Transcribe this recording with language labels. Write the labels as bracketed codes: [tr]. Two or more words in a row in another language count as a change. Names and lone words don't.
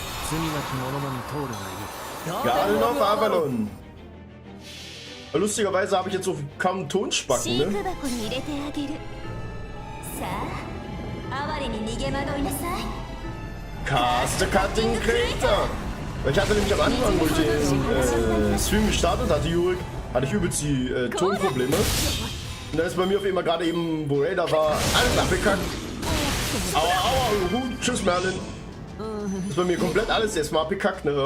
[de] Garden of Avalon. Lustigerweise habe ich jetzt so kaum Tonspacken, [ja] 飼育 ne? 箱に入れてあげる。さあ哀れに逃げ惑いなさい。 [en] Cast the Cutting Creator. [de] Ich hatte nämlich am Anfang, wo ich den Stream gestartet hatte, Jurik, hatte ich übelst die Tonprobleme. Und dann ist bei mir auf einmal gerade eben, wo Raider war, alles abgekackt. Aua, aua, tschüss Merlin. Ist bei mir komplett alles erstmal abgekackt, ne?